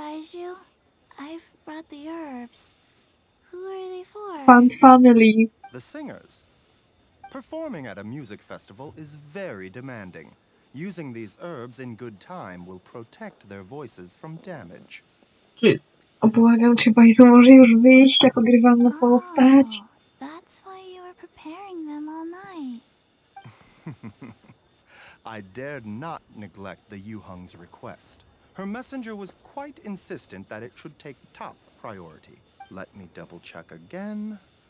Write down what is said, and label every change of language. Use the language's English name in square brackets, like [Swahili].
[English] Baiju, I've brought the herbs. Who are they for? Fun family. The singers. Performing at a music festival is very demanding. Using these herbs in good time will protect their voices from damage. [Polish] Błagam, czy Bajzu może już wyjść, jak ogrywalna postać? [English] That's why you were preparing them all night. I dared not neglect the Yuhung's request. Her messenger was quite insistent that it should take top priority. Let me double check again.